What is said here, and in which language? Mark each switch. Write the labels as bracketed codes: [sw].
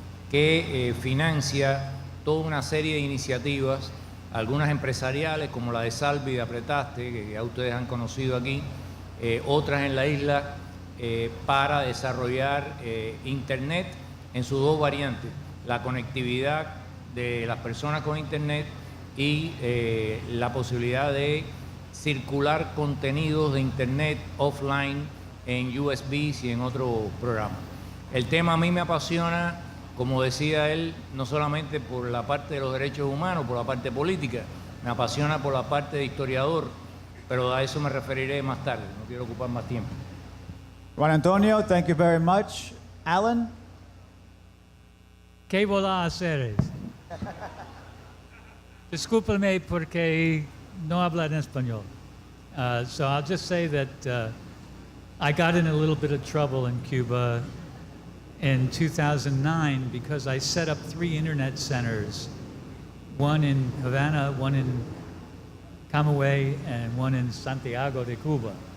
[es] que financia toda una serie de iniciativas, algunas empresariales como la de Salvi de Apretaste, que ya ustedes han conocido aquí, otras en la isla, para desarrollar Internet en sus dos variantes, la conectividad de las personas con Internet y la posibilidad de circular contenidos de Internet offline en USBs y en otros programas. El tema a mí me apasiona, como decía él, no solamente por la parte de los derechos humanos, por la parte política, me apasiona por la parte de historiador, pero a eso me referiré más tarde, no quiero ocupar más tiempo. [en] Juan Antonio, thank you very much. Alan? [es] ¿Qué voy a hacer? Discúlpeme porque no hablo en español. [en] So I'll just say that I got in a little bit of trouble in Cuba in 2009 because I set up 3 internet centers, one in Havana, one in Camagüey, and one in Santiago de Cuba.